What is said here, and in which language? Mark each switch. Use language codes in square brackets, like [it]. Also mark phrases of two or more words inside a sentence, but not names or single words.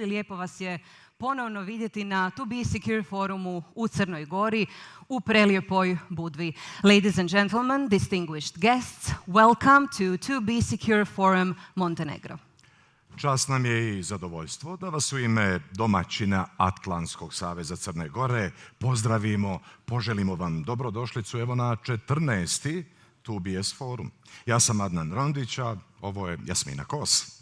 [sr] Lijepo vas je ponovno vidjeti na To Be Secure forumu u Crnoj Gori u prelijepoj Budvi. [en] Ladies and gentlemen, distinguished guests, welcome to Be Secure Forum Montenegro. [sr] Čast nam je i zadovoljstvo da vas u ime domaćina Atlantskog saveza Crne Gore pozdravimo, poželimo vam dobrodošlicu evo na 14. TBS forum. Ja sam Adnan Rondić, a ovo je Jasmina Kos.